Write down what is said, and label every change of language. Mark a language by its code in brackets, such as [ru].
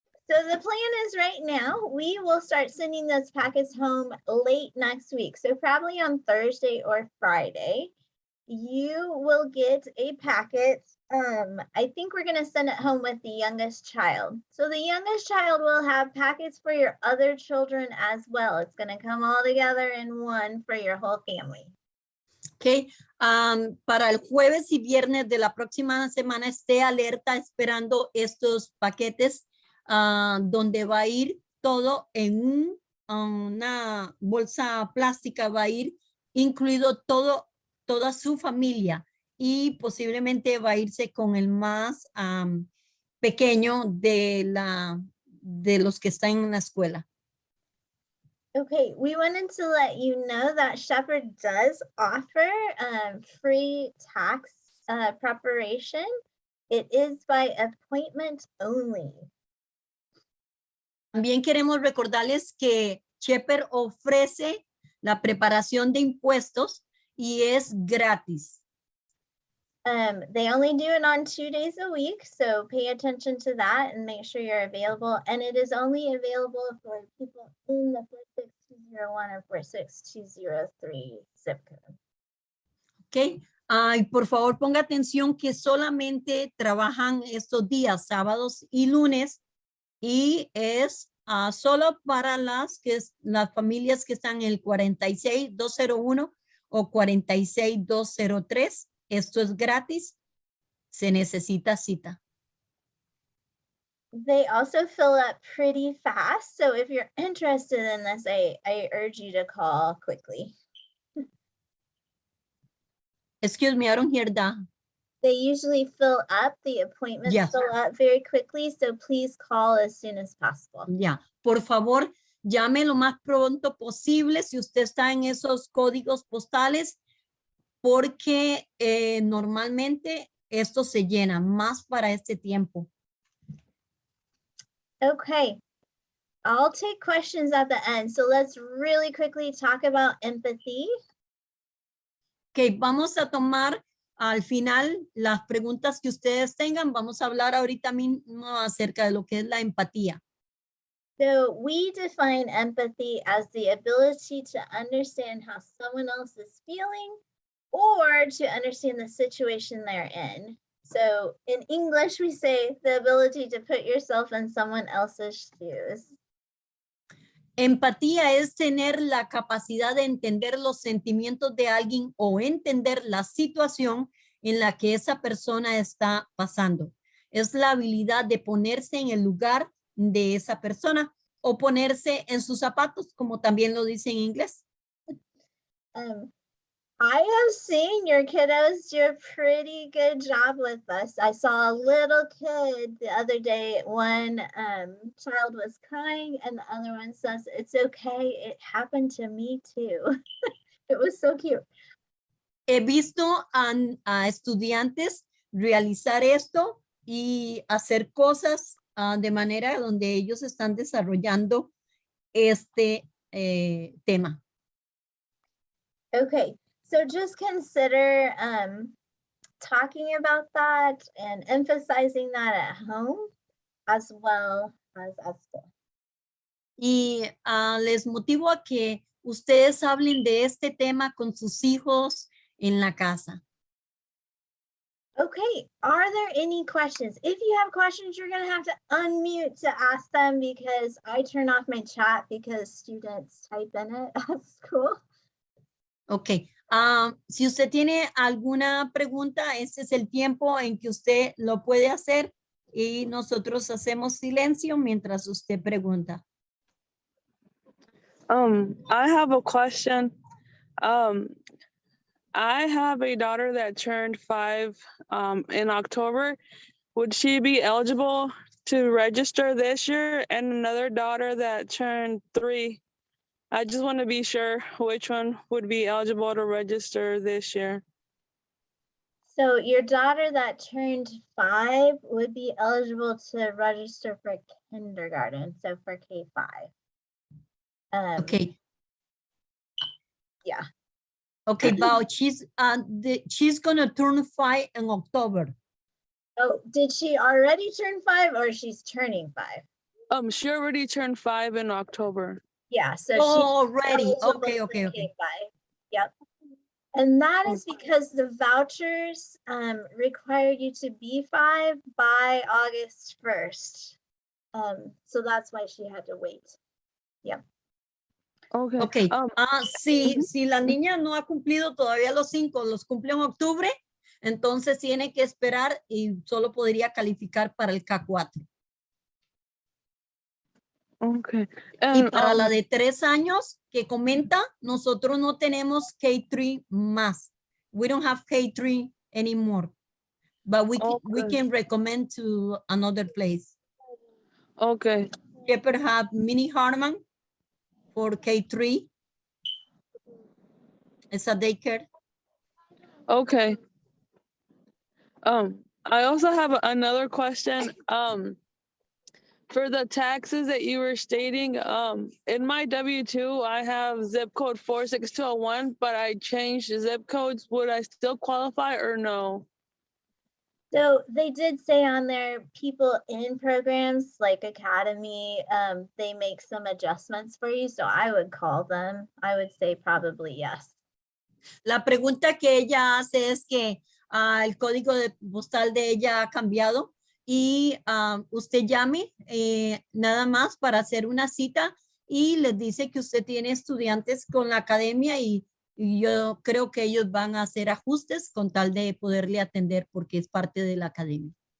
[en] So the plan is right now, we will start sending those packets home late next week. So probably on Thursday or Friday, you will get a packet. I think we're gonna send it home with the youngest child. So the youngest child will have packets for your other children as well. It's gonna come all together in one for your whole family. Okay. [es] Para el jueves y viernes de la próxima semana esté alerta esperando estos paquetes donde va a ir todo en una bolsa plástica, va a ir incluido toda su familia y posiblemente va a irse con el más pequeño de los que están en la escuela. [en] Okay, we wanted to let you know that Shepherd does offer free tax preparation. It is by appointment only. [es] También queremos recordarles que Shepherd ofrece la preparación de impuestos y es gratis. [en] They only do it on 2 days a week, so pay attention to that and make sure you're available. And it is only available for people in the 46201 or 46203 zip code. Ok. [es] Y por favor ponga atención que solamente trabajan estos días, sábados y lunes, y es solo para las familias que están en el 46201 o 46203. Esto es gratis. Se necesita cita. [en] They also fill up pretty fast. So if you're interested in this, I urge you to call quickly. Excuse me, I don't hear that. They usually fill up, the appointments Yes. fill up very quickly. So please call as soon as possible. [es] Ya, por favor, llame lo más pronto posible si usted está en esos códigos postales, porque normalmente esto se llena más para este tiempo. [en] Okay, I'll take questions at the end. So let's really quickly talk about empathy. [es] Ok, vamos a tomar al final las preguntas que ustedes tengan. Vamos a hablar ahorita mismo acerca de lo que es la empatía. [en] So we define empathy as the ability to understand how someone else is feeling or to understand the situation they're in. So in English, we say the ability to put yourself in someone else's shoes. [es] Empatía es tener la capacidad de entender los sentimientos de alguien o entender la situación en la que esa persona está pasando. Es la habilidad de ponerse en el lugar de esa persona o ponerse en sus zapatos, como también lo dice en inglés. [en] I have seen your kiddos do a pretty good job with this. I saw a little kid the other day. One child was crying and the other one says, "It's okay. It happened to me too." It was so cute. [es] he visto a estudiantes realizar esto y hacer cosas de manera donde ellos están desarrollando este tema. [en] Okay, so just consider talking about that and emphasizing that at home as well as at school. [es] Y les motivo a que ustedes hablen de este tema con sus hijos en la casa. [en] Okay, are there any questions? If you have questions, you're gonna have to unmute to ask them because I turn off my chat because students type in it at school. Ok. [es] Si usted tiene alguna pregunta, este es el tiempo en que usted lo puede hacer y nosotros hacemos silencio mientras usted pregunta. [en] I have a question. I have a daughter that turned 5 in October. Would she be eligible to register this year? And another daughter that turned 3. I just want to be sure which one would be eligible to register this year. So your daughter that turned 5 would be eligible to register for kindergarten, so for K-5. Ok. Yeah. Okay, but she's gonna turn 5 in October. Oh, did she already turn 5 or she's turning 5? She already turned 5 in October. Yeah, so Oh, she's already. eligible Okay, for okay, okay. K-5. Yep. And that is because the vouchers require you to be 5 by August 1st. So that's why she had to wait. Yep. Okay. Okay. [es] Si la niña no ha cumplido todavía los 5, los cumple en octubre, entonces tiene que esperar y solo podría calificar para el K4. [en] Okay. [es] Y para la de 3 años que comenta, nosotros no tenemos K3 más. [en] We don't have K3 anymore. But we can recommend to another place. Okay. Shepherd have Mini Harman for K3. It's a daycare. Okay. I also have another question. For the taxes that you were stating, in my W-2, I have zip code 46201, but I changed the zip codes. Would I still qualify or no? So they did say on there, people in programs like Academy, they make some adjustments for you. So I would call them. I would say probably yes. [es] La pregunta que ella hace es que el código de postal de ella ha cambiado y usted llame nada más para hacer una cita y les dice que usted tiene estudiantes con la academia y yo creo que ellos van a hacer ajustes con tal de poderle atender porque es parte de la academia.